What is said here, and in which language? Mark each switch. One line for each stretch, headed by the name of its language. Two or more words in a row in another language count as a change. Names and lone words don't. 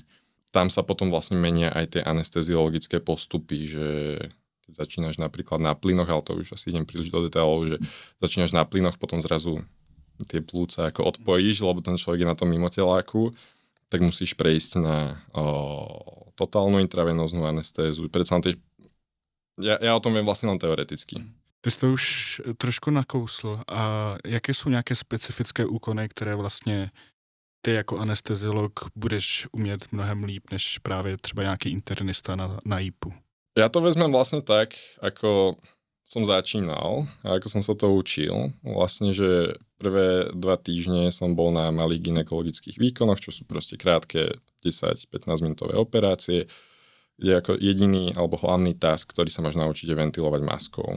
Slovak: Tam sa potom vlastne menia aj tie anesteziologické postupy, že keď začínaš napríklad na plynoch, ale to už asi idem príliš do detailov, že začínaš na plynoch, potom zrazu tie plúca ako odpojíš, lebo ten človek je na tom mimoteláku, tak musíš prejsť na totálnu intravenóznu anestézu. Ja o tom viem vlastne len teoreticky.
Czech: Ty jsi to už trošku nakousl. A jaké jsou nějaké specifické úkony, které vlastně ty jako anesteziolog budeš umět mnohem líp, než právě třeba nějaký internista na JIPu?
Slovak: Ja to vezmem vlastne tak, ako som začínal a ako som sa to učil. Vlastne, že prvé 2 týždne som bol na malých gynekologických výkonoch, čo sú proste krátke 10-15 minútové operácie, kde ako jediný alebo hlavný task, ktorý sa máš naučiť, je ventilovať maskou.